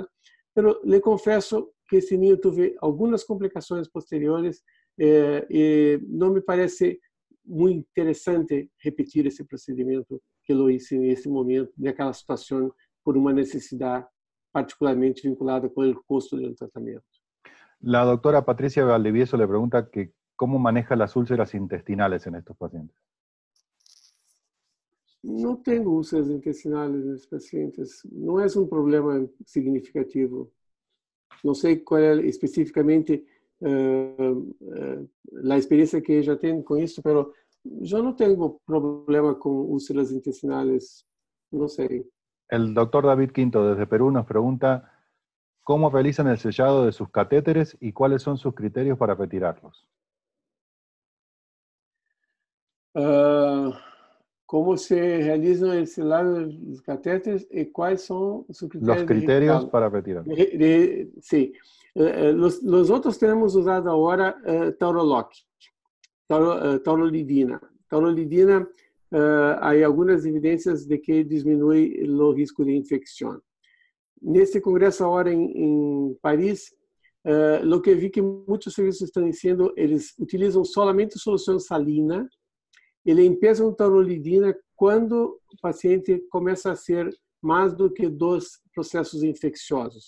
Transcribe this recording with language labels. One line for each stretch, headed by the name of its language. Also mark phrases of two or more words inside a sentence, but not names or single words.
Portuguese: Mas lhe confesso que esse ninho teve algumas complicações posteriores e não me parece muito interessante repetir esse procedimento que eu hice nesse momento, naquela situação, por uma necessidade particularmente vinculada com o custo do tratamento.
Spanish: La doctora Patricia Valdivieso le pregunta que cómo maneja las úlceras intestinales en estos pacientes.
Portuguese: Não tenho úlceras intestinais nesses pacientes. Não é um problema significativo. Não sei qual é especificamente a experiência que já tenho com isso, mas eu não tenho problema com úlceras intestinais. Não sei.
Spanish: El doctor David Quinto, desde Perú, nos pregunta cómo realizan el sellado de sus catéteres y cuáles son sus criterios para retirarlos.
Portuguese: Como se realizam el selado dos catéteres e quais são os critérios?
Spanish: Los criterios para retirarlos.
Portuguese: Sim. Los outros temos usado agora Tauroloc, taurolidina. Taurolidina, há algumas evidências de que diminui o risco de infecção. nesse congresso agora em Paris, o que vi que muitos serviços estão dizendo, eles utilizam solamente solução salina, ele empieza taurolidina quando o paciente começa a ser mais do que 2 processos infecciosos.